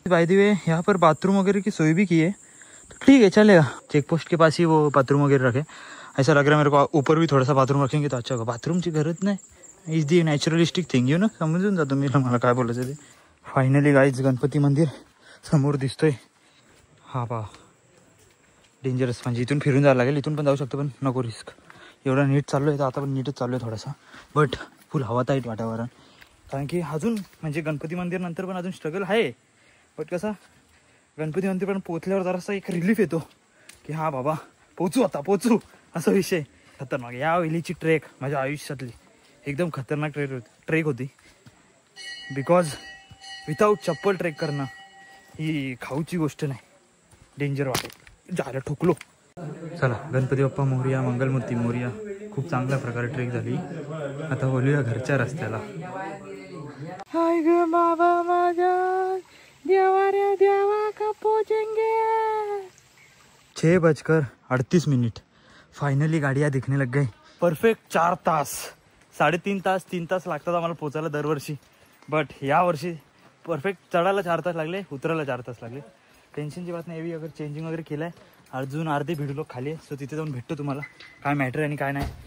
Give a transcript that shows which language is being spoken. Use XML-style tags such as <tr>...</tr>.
<hi>By the way यहाँ पर bathroom वगैरह की सोई भी की है, तो ठीक है चलेगा. चेक पोस्ट के पास ही वो बाथरूम वगैरह रखे. ऐसा लग रहा है मेरे को ऊपर भी थोड़ा सा बाथरूम रखेंगे तो अच्छा होगा.</hi> <mr>बाथरूमची गरज नाही,</mr> <en>Is the naturalistic thing, you know.</en> <mr>समजून जातो मी मला काय बोलायचं ते. फायनली गाईज गणपती मंदिर समोर दिसतोय. हा पहा, डेंजरस. म्हणजे इथून फिरून जायला लागेल, इथून पण जाऊ शकतो पण नको रिस्क. एवढा नीट चाललो आहे तर आता पण नीटच चाललो आहे थोडासा, बट फुल हवा टाईट वातावरण. कारण की अजून म्हणजे गणपती मंदिर नंतर पण अजून स्ट्रगल आहे, बट कसं गणपती मंदिर पण पोहोचल्यावर जरासा एक रिलीफ येतो की हा बाबा पोहोचू असा विषय. खतरनाक या वेळीची ट्रेक माझ्या आयुष्यातली एकदम खतरनाक ट्रेक होती. बिकॉज विदाऊट चप्पल ट्रेक करणं ही खाऊची गोष्ट नाही, डेंजर वाटेल. झालं ठोकलो. चला, गणपती बाप्पा मोरया, मंगलमूर्ती मोरया. खूप चांगल्या प्रकारे ट्रेक झाली. आता बोलूया घरच्या रस्त्याला. हाय ग बाबा माझ्या देवा रे देवा का पोचेंगे.</mr> <hi>6:38 फाइनली गाड़ियाँ दिखने लग गई.</hi> <mr>परफेक्ट 4 तास, 3.5 तास लागतात आम्हाला पोचायला दरवर्षी, बट या वर्षी परफेक्ट चढायला 4 तास लागले, उतरायला 4 तास लागले. टेन्शनची बात नाही. अगर चेंजिंग वगैरे केलंय, अजून अर्धे भिडलो खाली, सो तिथे जाऊन भेटतो तुम्हाला काय मॅटर आणि काय नाही.</mr>